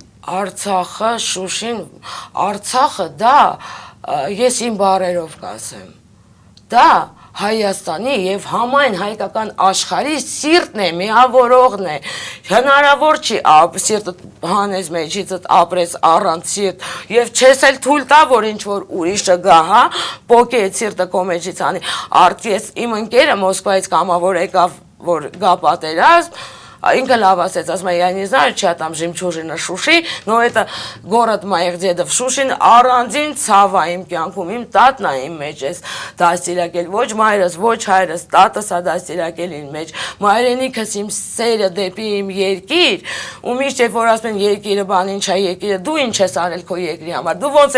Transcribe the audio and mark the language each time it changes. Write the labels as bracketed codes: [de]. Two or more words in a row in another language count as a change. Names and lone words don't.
[hy] Արցախը, Շուշին, Արցախը դա, ես իմ բառերով կասեմ, դա Հայաստանի եւ համայն հայկական աշխարհի սիրտն է, միավորողն է։ Հնարավոր չի սիրտը հանես մեջիցդ ապրես առանց սիրտ եւ չես էլ թույլ տա որ ինչ որ ուրիշը գա, հա, պոկե սիրտը քո մեջից անի։ Արտես իմ ընկերը Մոսկվայից կամավոր եկավ որ գա պատերազմ, Ինքը լավ ասեց, ասում է, [ru] я не знаю, чья там жемчужина Шуши, но это город моих дедов [hy] Շուշին առանձին ցավ է իմ կյանքում, իմ տատն է իմ մեջ էս դաստիարակել, ոչ մայրս, ոչ հայրս, տատս է դաստիարակել իմ մեջ, մայրենիքս իմ սերը դեպի իմ երկիր, ու միշտ երբ որ ասում են երկիրը բան ինչ է երկիրը, դու ինչ ես արել քո երկրի համար, դու ոնց